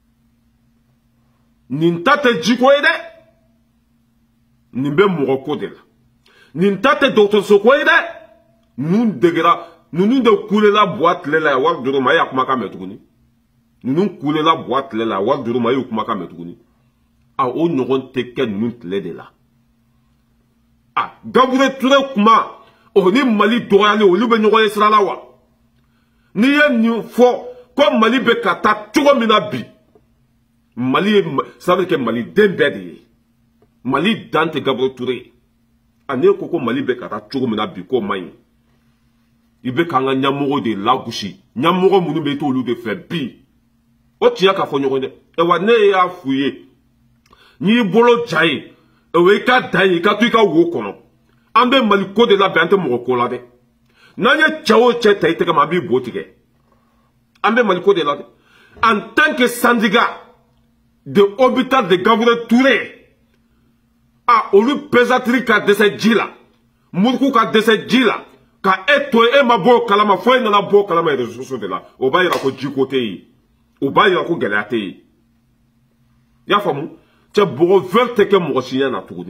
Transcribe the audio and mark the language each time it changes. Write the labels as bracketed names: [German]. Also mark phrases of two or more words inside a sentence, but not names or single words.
[Bambara] nin ta tɛ jiko ye dɛ nin bɛ mɔgɔ ko de la nin ta tɛ dɔgɔtɔrɔso ko ye dɛ ninnu degera ninnu de kulela buwa tile la wari d'u ma a y'a kumakan mɛn tuguni ninnu kulela buwa tile la wari d'u ma a y'u kumakan mɛn tuguni a o ɲɔgɔn tɛ kɛ ninnu tile de la a Gabriel Touré kuma o ni Mali dɔgɔyali olu bɛ ɲɔgɔn ye sira la wa n'i ye nin fɔ ko Mali bɛ ka taa cogo min na bi Mali ye [French] ça veut dire que [Bambara] Mali den bɛɛ de ye Mali dan tɛ Gabriel Touré ani ko Mali bɛ ka taa cogo min na bi ko man ɲi i bɛ k'an ka ɲɛmɔgɔ de lagosi ɲɛmɔgɔ minnu bɛ t'olu de fɛ bi o tiɲɛ ka fɔ ɲɔgɔn dɛ wa ne y'a f'u ye n'i bolo ja ye i ka dan ye i ka to i ka wo kɔnɔ an bɛ Mali ko de labɛn an tɛ mɔgɔ ko la dɛ n'an ye cɛ o cɛ ta i tɛgɛ ma an b'i bo tigɛ an bɛ Mali ko de la dɛ [French] en tant que syndicat de hôpital de Gabriel Touré [Bambara] a olu pesatiri ka dɛsɛ ji la muruku ka dɛsɛ ji la ka e to e ma bɔ kalama fo e nana bɔ kalama [French] réseaux sociaux [Bambara] de la o b'a yira ko jiko tɛ yen o b'a yira ko gɛlɛya tɛ yen i y'a faamu cɛ bɔgɔ vert tɛ kɛ mɔgɔ si ɲɛ na tuguni